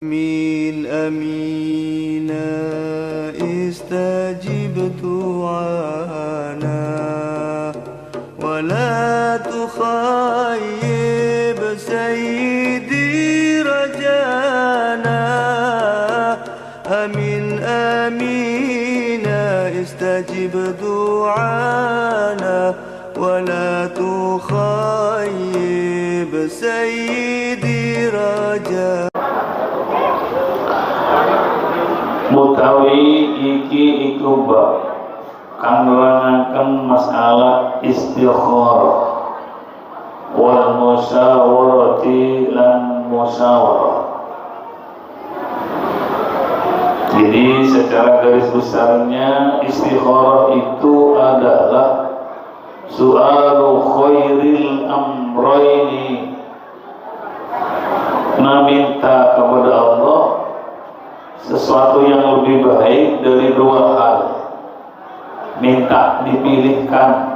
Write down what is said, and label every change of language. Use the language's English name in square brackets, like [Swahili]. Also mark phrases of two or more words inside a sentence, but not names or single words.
[Arabic] آمين آمين استجب دعانا ولا تخيب سيدي رجانا آمين آمين استجب دعانا ولا تخيب سيدي رجانا. [Javanese] Mutawi iki iku bab kang nerangaken masalah [Arabic] استخارة والمشاورة [Javanese] lan musyawarah. [Indonesian] Jadi secara garis besarnya istikharah itu adalah [Arabic] سؤال خير الأمرين, [Indonesian] meminta kepada Allah sesuatu yang lebih baik dari dua hal, minta dipilihkan.